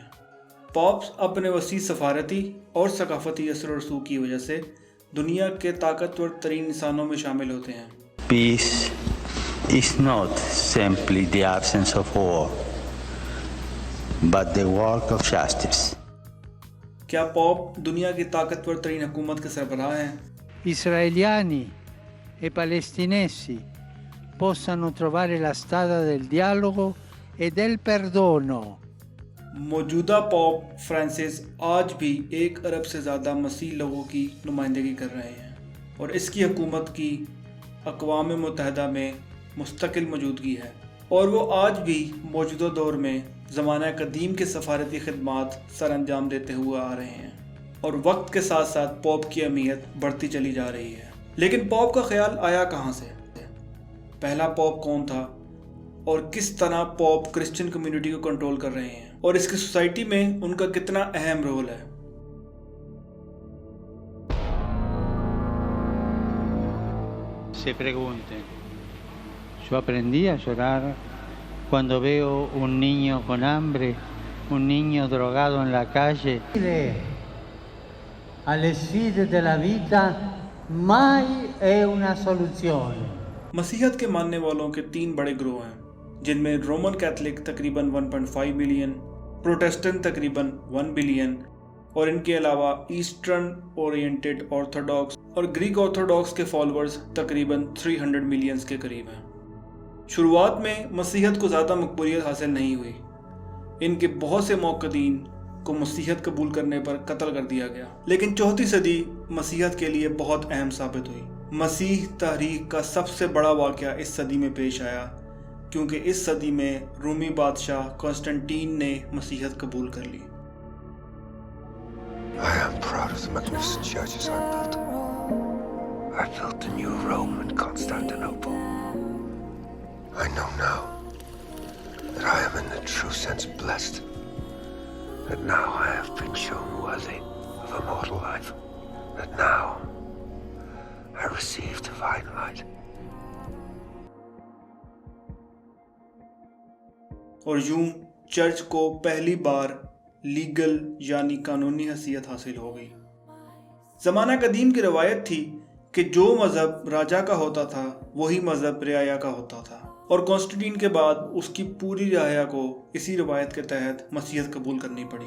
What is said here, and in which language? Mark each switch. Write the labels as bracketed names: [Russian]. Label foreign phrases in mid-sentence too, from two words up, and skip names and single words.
[Urdu] پاپس اپنے وسیع سفارتی اور ثقافتی اثر و رسوخ کی وجہ سے دنیا کے طاقتور ترین انسانوں میں شامل ہوتے ہیں۔ [English] Peace is not simply the absence of war, but the work of justice. [Urdu] کیا پاپ دنیا کی طاقتور ترین حکومت کے سربراہ ہیں؟ [Italian] Israeliani e palestinesi possano trovare la strada del dialogo e del perdono. [Urdu] موجودہ پاپ فرانسس آج بھی 1 ارب سے زیادہ مسیح لوگوں کی نمائندگی کر رہے ہیں، اور اس کی حکومت کی اقوام متحدہ میں مستقل موجودگی ہے، اور وہ آج بھی موجودہ دور میں زمانہ قدیم کے سفارتی خدمات سر انجام دیتے ہوئے آ رہے ہیں، اور وقت کے ساتھ ساتھ پوپ کی اہمیت بڑھتی چلی جا رہی ہے۔ لیکن پوپ کا خیال آیا کہاں سے؟ پہلا پوپ کون تھا، اور کس طرح پوپ [English] Christian community [Urdu] کو کنٹرول کر رہے ہیں، اور اس کی سوسائٹی میں ان کا کتنا اہم رول ہے؟ [Spanish] Se pregunten. Yo aprendí a llorar cuando veo un niño con hambre, un niño drogado en la calle. [Italian] Alle sfide della vita mai è una soluzione. [Urdu] مسیحیت کے ماننے والوں کے 3 بڑے گروہ ہیں، جن میں [English] Roman Catholic [Urdu] تقریباً 1.5 ملین، پروٹسٹنٹ تقریباً 1 بلین، اور ان کے علاوہ [English] Eastern Oriented Orthodox [Urdu] اور [English] Greek Orthodox [Urdu] کے فالوورز تقریباً 300 ملینز کے قریب ہیں۔ شروعات میں مسیحیت کو زیادہ مقبولیت حاصل نہیں ہوئی، ان کے بہت سے موقدین کو مسیحیت قبول کرنے پر قتل کر دیا گیا، لیکن 4 صدی مسیحیت کے لیے بہت اہم ثابت ہوئی۔ مسیح تحریک کا سب سے بڑا واقعہ اس صدی میں پیش آیا، کیونکہ اس صدی میں رومی بادشاہ کانسٹنٹین نے مسیحیت قبول کر لی۔ [English] I am proud of the magnificent churches I built. I built the new Rome and Constantinople. I know now that I am in the true sense blessed, that now I have been shown worthy of immortal life, that now I receive divine light. [Urdu] اور یوں چرچ کو پہلی بار لیگل یعنی قانونی حیثیت حاصل ہو گئی۔ زمانہ قدیم کی روایت تھی کہ جو مذہب راجا کا ہوتا تھا وہی مذہب رعایا کا ہوتا تھا، اور کانسٹنٹین کے بعد اس کی پوری رعایا کو اسی روایت کے تحت مسیحیت قبول کرنی پڑی۔